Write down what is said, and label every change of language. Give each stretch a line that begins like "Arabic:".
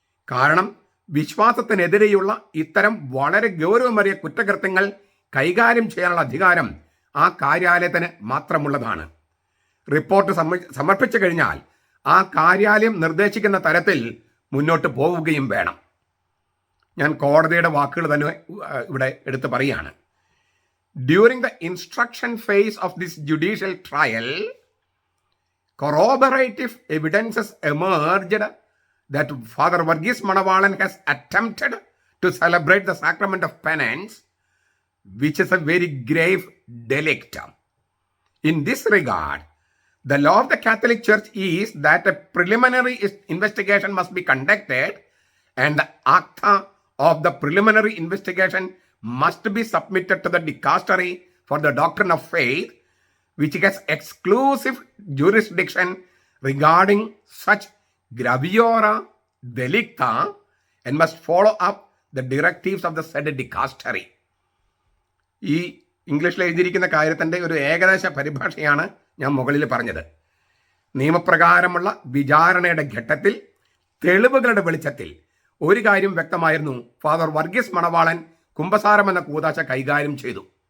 Malayalam: കാരണം വിശ്വാസത്തിനെതിരെയുള്ള ഇത്തരം വളരെ ഗൗരവമേറിയ കുറ്റകൃത്യങ്ങൾ കൈകാര്യം ചെയ്യാനുള്ള അധികാരം ആ കാര്യാലയത്തിന് മാത്രമുള്ളതാണ്. റിപ്പോർട്ട് സമർപ്പിച്ചു കഴിഞ്ഞാൽ ആ കാര്യാലയം നിർദ്ദേശിക്കുന്ന തരത്തിൽ മുന്നോട്ട് പോവുകയും വേണം. ഞാൻ കോടതിയുടെ വാക്കുകൾ തന്നെ ഇവിടെ എടുത്ത് പറയുകയാണ്.
English: During the instruction phase of this judicial trial, corroborative evidences emerged that Father Varghese Manavalan has attempted to celebrate the sacrament of penance, which is a very grave delict. In this regard, the law of the Catholic Church is that a preliminary investigation must be conducted, and the acta of the preliminary investigation must be submitted to the dicastery for the doctrine of faith, which has exclusive jurisdiction regarding such graviora delicta and must follow up the directives of the said dicastery.
Malayalam: ഈ ഇംഗ്ലീഷിൽ എഴുതിയിരിക്കുന്ന കാര്യത്തിൻ്റെ ഒരു ഏകദേശ പരിഭാഷയാണ് ഞാൻ മുകളിൽ പറഞ്ഞത്. നിയമപ്രകാരമുള്ള വിചാരണയുടെ ഘട്ടത്തിൽ തെളിവുകളുടെ വെളിച്ചത്തിൽ ഒരു കാര്യം വ്യക്തമായിരുന്നു. ഫാദർ വർഗീസ് മണവാളൻ കുമ്പസാരം എന്ന കൂദാശ കൈകാര്യം ചെയ്തു.